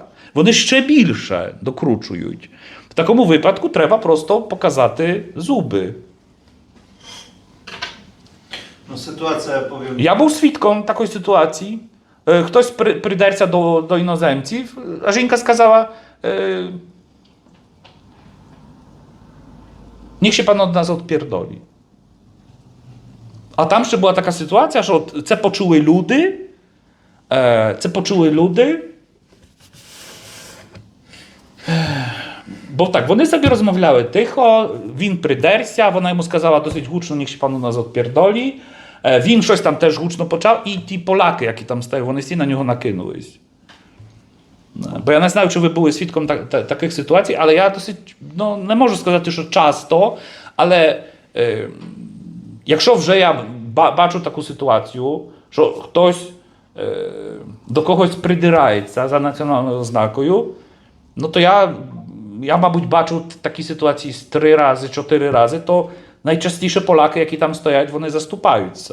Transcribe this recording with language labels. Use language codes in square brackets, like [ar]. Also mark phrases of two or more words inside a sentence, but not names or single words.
[uk] Вони ще більше докручують. В такому випадку треба просто показати зуби. Ну, ситуація, повім... Я був свідком такої ситуації. хтось придерся до іноземців, а жінка сказала, [pl] niech się pan od nas odpierdoli. [uk] A tam ще була така ситуація, що це почули люди, бо так, вони собі розмовляли тихо, він придерся, вона йому сказала досить гучно, [pl] niech się pan od nas odpierdoli. [uk] Він щось там теж гучно почав, і ті поляки, які там стояли, вони всі на нього накинулись. Бо я не знаю, чи ви були свідком таких ситуацій, але я досить, не можу сказати, що часто, але якщо вже я бачу таку ситуацію, що хтось до когось придирається за національною ознакою, то я, мабуть, бачу такі ситуації 3 рази, 4 рази, то найчастіше Поляки, які там стоять, вони заступаються.